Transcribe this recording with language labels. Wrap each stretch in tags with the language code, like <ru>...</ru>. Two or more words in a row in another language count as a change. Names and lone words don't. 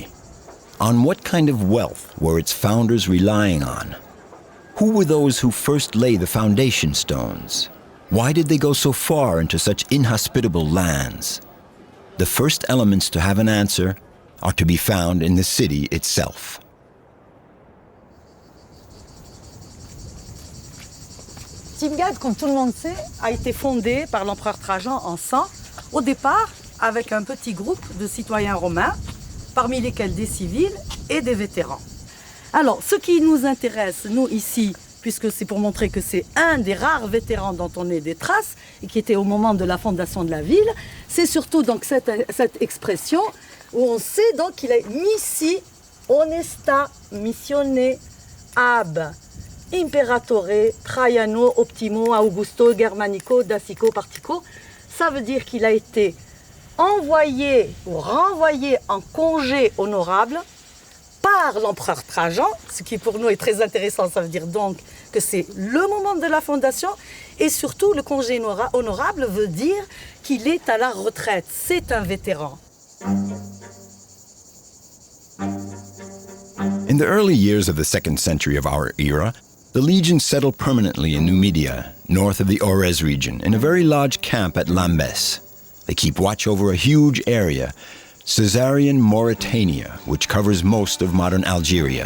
<en>On what kind of wealth were its founders relying on? Who were those who first laid the foundation stones? Why did they go so far into such inhospitable lands? The first elements to have an answer are to be found in the city itself.</en> <fr>Timgad, comme tout le monde sait, a été fondé par l'empereur Trajan en 100, au départ avec un petit groupe de citoyens romains, parmi lesquels des civils et des vétérans. Alors, ce qui nous intéresse, nous ici, puisque c'est pour montrer que c'est un des rares vétérans dont on ait des traces, et qui était au moment de la fondation de la ville, c'est surtout donc cette expression où on sait donc qu'il est</fr> <la>missi honesta missione ab imperatore Traiano optimo Augusto Germanico Dacico Partico.</la> <fr>Ça veut dire qu'il a été envoyé ou renvoyé en congé honorable par l'empereur Trajan, ce qui pour nous est très intéressant. Ça veut dire donc que c'est le moment de la fondation, et surtout le congé honorable veut dire qu'il est à la retraite, c'est un vétéran.</fr> <en>In the early years of the 2nd century of our era, the legions settled permanently in Numidia, north of the Aurès region, in a very large camp at Lambès. They keep watch over a huge area, Caesarian Mauritania, which covers most of modern Algeria.</en>